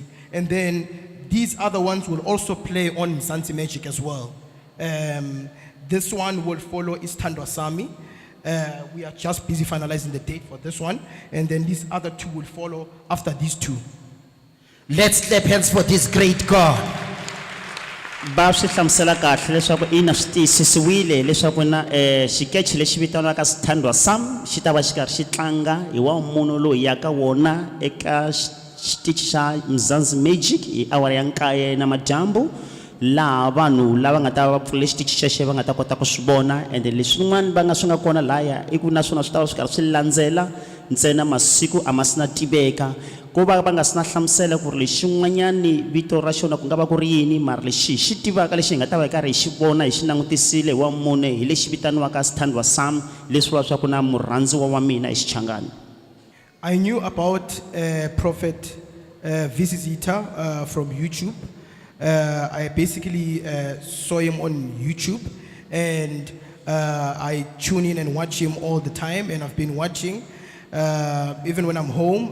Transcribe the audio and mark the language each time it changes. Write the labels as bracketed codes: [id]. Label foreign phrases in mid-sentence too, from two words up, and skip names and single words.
[en] And then these other ones will also play on Mzansi Magic as well. This one will follow is Thandwa Sami. We are just busy finalizing the date for this one. And then these other two will follow after these two. Let's clap hands for this great God. [ts] Va swi hlamusela kahle leswaku ina swi tiyisisiwile leswaku na xikeche lexi vitaniwaka Thandwa Sam xi ta va xi karhi xi tlanga hi wa munhu loyi ya ka wona eka xitichi xa Mzansi Magic hi awara ya 9 namadyambu laha vanhu lava nga ta va pfule xitichi xexo va nga ta kota ku swi vona and leswin'wana va nga swi nga kona laya i ku naswona swi ta va swi karhi swi landzela ntsena masiku a ma si na tiveka ko va nga si na hlamusela ku ri lexin'wanyani vito ra xona ku nga va ku ri yini mara lexi xi tivaka lexi hi nga ta va hi karhi hi xi vona hi xi langutisile hi wa mune hi lexi vitaniwaka Thandwa Sam leswi vula swa ku na murhandziwa wa mina hi Xichangani. [en] I knew about Prophet V.C Zitha from YouTube. I basically saw him on YouTube and I tune in and watch him all the time, and I've been watching even when I'm home.